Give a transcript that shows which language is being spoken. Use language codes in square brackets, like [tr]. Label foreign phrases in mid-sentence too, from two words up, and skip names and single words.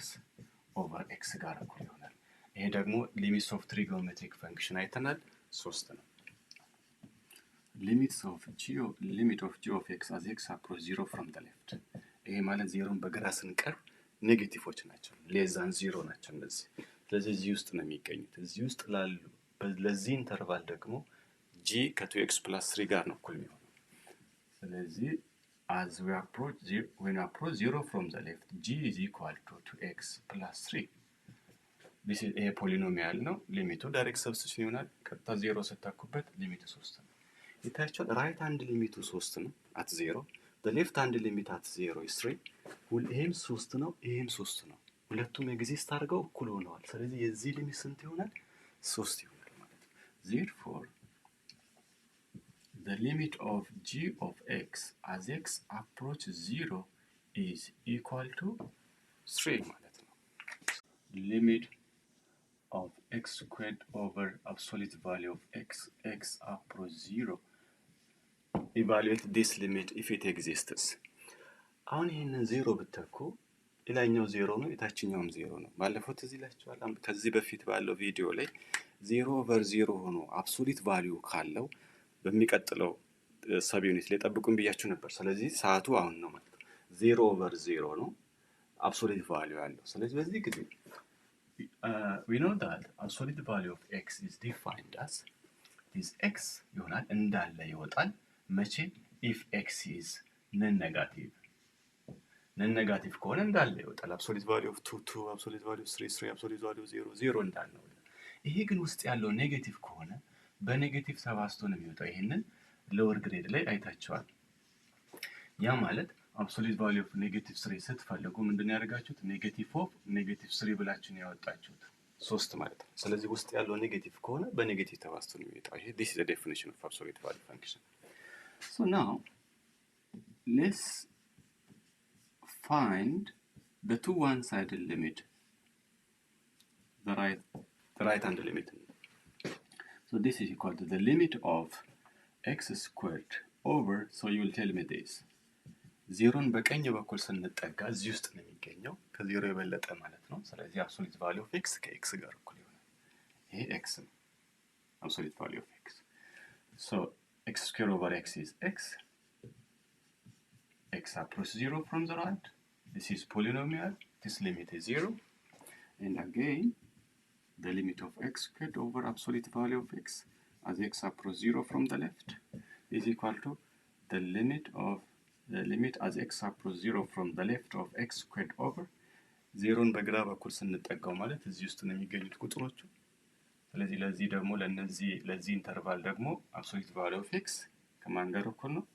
[en] over x [am] ጋር እኩል ይሆናል ይሄ ደግሞ [en] limits of trigonometric function [am] አይተናል 3 ነው [en] limit of g of x as x approaches 0 from the left [am] ይሄ ማለት 0 በግራ ስንቀርብ ኔጌቲቮች ናቸው [en] less than 0 [am] ናቸው እነዚህ ስለዚህ እዚህ ውስጥ ነው የሚገኙት እዚህ ውስጥ ላሉ ለዚህ ኢንተርቫል ደግሞ g ከ2x + 3 ጋር ነው እኩል የሚሆነው ስለዚህ [en] as we approach when approach 0 from the left g is equal to 2x + 3 this is a polynomial [am] ነው ሊሚቱ [en] direct substitution [am] ይሆናል ቀጥታ 0 ስታኩበት ሊሚቱ 3 ነው ይታያችኋል [en] right hand [am] ሊሚቱ 3 ነው [en] at 0 the left hand limit at 0 is 3 [am] ይሄም 3 ነው ይሄም 3 ነው ሁለቱም ኤግዚስት አድርገው እኩል ሆነዋል ስለዚህ የዚህ ሊሚት ስንት ይሆናል 3 ይሆናል ማለት ነው Therefore, [en] the limit of g of x as x approaches 0 is equal to 3 [am] ማለት ነው። [en] Limit of x squared over absolute value of x approach 0. Evaluate this limit if it exists. [am] አሁን ይሄንን 0 ብትተኩ ሌላኛው 0 ነው፣ የታችኛውም 0 ነው። ባለፈው ትዝ ይላችኋል። ከዚህ በፊት ባለው ቪዲዮ ላይ 0/0 ሆኖ [en] absolute value [am] ካለው በሚቀጥለው [en] sub unit [am] ላይ ጠብቁን ብያችሁ ነበር። ስለዚህ ሰዓቱ አሁን ነው ማለት ነው። 0/0 ነው [en] absolute value [am] ያለው። ስለዚህ በዚህ ጊዜ [en] we know that absolute value of x is defined as this x [am] ይሆናል እንዳለ ይወጣል መቼ [en] if x is non-negative non-negative [am] ከሆነ እንዳለ ይወጣል። [en] absolute value of 2 2 absolute value of 3 3 absolute value of 0 0 [am] እንዳለ ነው። ይሄ ግን ውስጥ ያለው ኔጌቲቭ ከሆነ በኔጌቲቭ ተባዝቶ ነው የሚወጣው። ይሄንን [en] lower grade [am] ላይ አይታችኋል። ያ ማለት [en] absolute value of -3 [am] ስትፈልጉ ምንድነው ያደርጋችሁት? -3 ብላችሁ ነው ያወጣችሁት 3 ማለት ነው። ስለዚህ ውስጥ ያለው ኔጌቲቭ ከሆነ በኔጌቲቭ ተባዝቶ ነው የሚወጣው። ይሄ [en] this is the definition of absolute value function. So now let's find the two one-sided limit, the right hand limit. So this is equal to the limit of x squared over, so you will tell me this. [am] 0ን በቀኝ በኩል ስንጠጋ እዚህ ውስጥ ነው የሚገኘው ከ0 የበለጠ ማለት ነው። ስለዚህ [en] absolute value of x [am] ከx ጋር እኩል ይሆናል። ይሄ x ነው [en] absolute value of x. So x squared over x is x. X approaches 0 from the right. This is polynomial. This limit is 0. And again, the limit of x squared over absolute value of x as x approaches 0 from the left is equal to the limit as x approaches 0 from the left of x squared over [am] 0ን በግራ በኩል ስንጠጋው ማለት እዚህ ውስጥ ነው የሚገኙት ቁጥሮቹ። ስለዚህ ለዚህ ደግሞ ለዚህ ኢንተርቫል ደግሞ [en] absolute value of x [am] ከማን ጋር እኩል ነው?